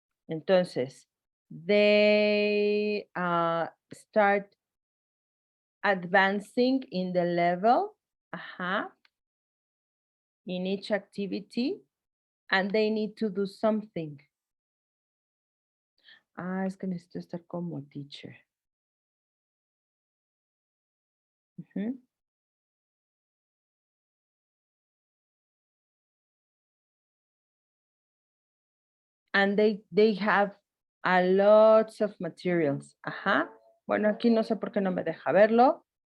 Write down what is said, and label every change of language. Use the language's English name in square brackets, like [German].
[English] Entonces, they start advancing in the level in each activity, and they need to do something. [Spanish] Es que necesito estar como teacher. [English] And they have a lots of materials. [Spanish] Bueno, aquí no sé por qué no me deja verlo.